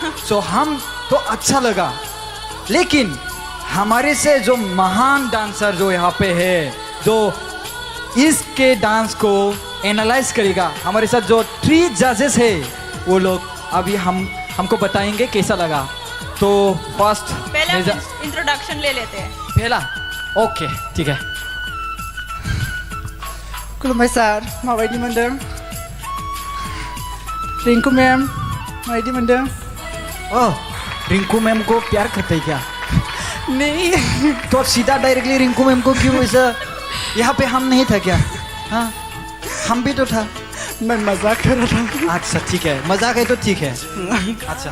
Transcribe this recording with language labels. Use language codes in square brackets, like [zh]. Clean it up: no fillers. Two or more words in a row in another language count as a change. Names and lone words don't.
[hi] सो हम तो अच्छा लगा, लेकिन हमारे से जो महान डांसर जो यहाँ पे है, जो इसके डांस को एनालाइज करेगा, हमारे साथ जो 3 जजेस है, वो लोग अभी हमको बताएंगे कैसा लगा। तो फर्स्ट पहले इंट्रोडक्शन ले लेते हैं। पहला, ओके, ठीक है। [brx] खुलुमबाय सार, माबायदि मोनदों? रिंकू मैम माबायदि मोनदों? [hi] ओह, रिंकू मैम को प्यार करते हैं क्या? नहीं। तो सीधा डायरेक्टली रिंकू मैम को क्यों ऐसा? यहाँ पे हम नहीं था क्या? हाँ, हम भी तो था। मैं मजाक कर रहा था। अच्छा ठीक है, मजाक है तो ठीक है। अच्छा,